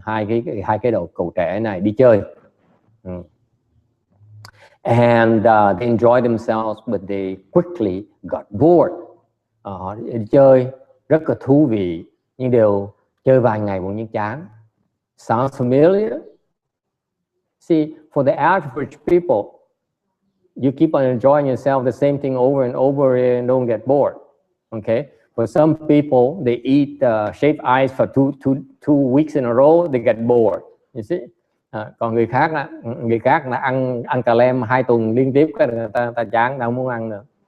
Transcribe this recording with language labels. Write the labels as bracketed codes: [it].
[vi] Hai cái cậu trẻ này đi chơi, [en] and they enjoyed themselves, but they quickly got bored. [vi] Họ đi chơi rất là thú vị, nhưng đều chơi vài ngày bỗng nhiên chán. [en] Sounds familiar? See, for the average people, you keep on enjoying yourself the same thing over and over and don't get bored. Okay. For some people, they eat shaved ice for two weeks in a row, they get bored. You see, [vi] Còn người khác là ăn cà lem 2 tuần liên tiếp cái người ta chán, đâu muốn ăn nữa.